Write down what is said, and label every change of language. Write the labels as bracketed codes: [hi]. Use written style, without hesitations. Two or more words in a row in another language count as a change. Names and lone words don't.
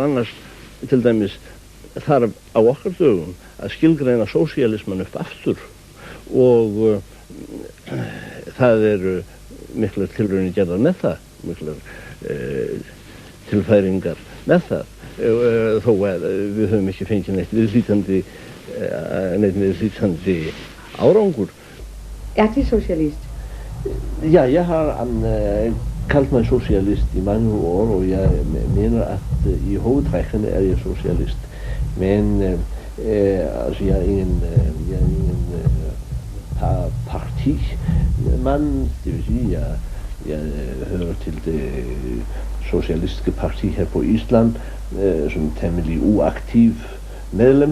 [is] annars til dæmis þarf á okkar dögum að skilgreina sósíalismann upp aftur og það eru miklar tilraunir gerðar með það, miklar tilfæringar með það þó að við höfum ekki fengið neitt viðlítandi árangur. [da] Er du socialist? Ja, jeg har kaldt mig socialist i mange år, og jeg mener, at i hovedtrækkene er jeg socialist. Men altså, jeg er ingen partimand, det vil sige, jeg hører til det socialistiske parti her på Island, som temmelig uaktiv medlem.